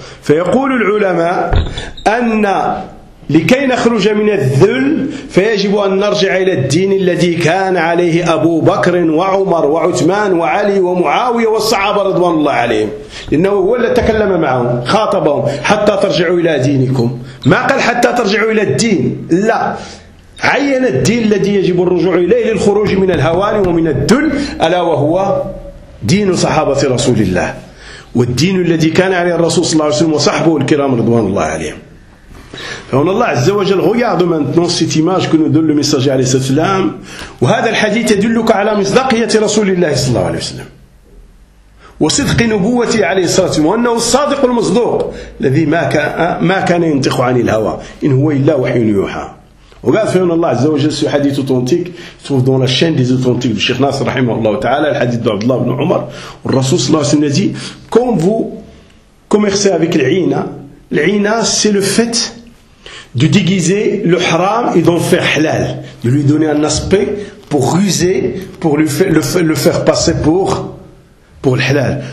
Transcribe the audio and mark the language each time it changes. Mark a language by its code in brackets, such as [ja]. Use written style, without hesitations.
[ar] فيقول العلماء أن لكي نخرج من الذل فيجب أن نرجع إلى الدين الذي كان عليه أبو بكر وعمر وعثمان وعلي ومعاوية والصحابة رضوان الله عليهم، لأنه هو اللي تكلم معهم، خاطبهم حتى ترجعوا إلى دينكم، ما قال حتى ترجعوا إلى الدين، لا، عين الدين الذي يجب الرجوع إليه للخروج من الهوان ومن الذل، ألا وهو دين صحابة رسول الله والدين الذي كان عليه الرسول صلى الله عليه وسلم وصحبه الكرام رضوان الله عليهم. فهنا الله عز وجل [fr] regarde maintenant cette image que nous donne le messager [ar] عليه الصلاة والسلام. وهذا الحديث يدلك على مصداقية رسول الله صلى الله عليه وسلم وصدق نبوته عليه الصلاة والسلام، وأنه الصادق المصدوق الذي ما كان ينطق عن الهوى، إن هو إلا وحي يوحى. [fr] Regarde, Féon Allah, Azza wa Jal, ce hadith authentique, il se trouve dans la chaîne des authentiques de Cheikh Nasr, rahimahullah ta'ala, le hadith d'Abdullah ibn Omar. Le Rasoul sallallahu alayhi wa sallam a dit, quand vous commercez avec l'ina, c'est le fait de déguiser le haram et d'en faire halal, de lui donner un aspect pour ruser, pour le faire passer pour le halal.